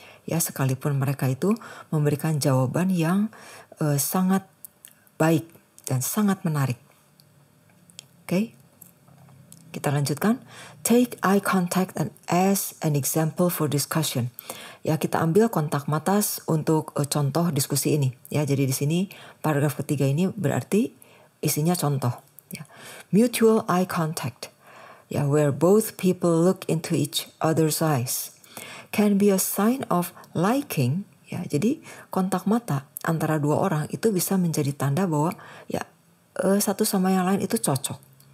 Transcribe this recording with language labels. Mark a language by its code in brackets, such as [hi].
[id] Sekalipun mereka itu memberikan jawaban yang sangat baik dan sangat menarik. Oke, kita lanjutkan. [en] Take eye contact as an example for discussion. [id] Kita ambil kontak mata untuk contoh diskusi ini. Jadi di sini paragraf ketiga ini berarti isinya contoh. [en] Mutual eye contact, where both people look into each other's eyes, can be a sign of liking. [id] Jadi kontak mata antara dua orang itu bisa menjadi tanda bahwa satu sama yang lain itu cocok.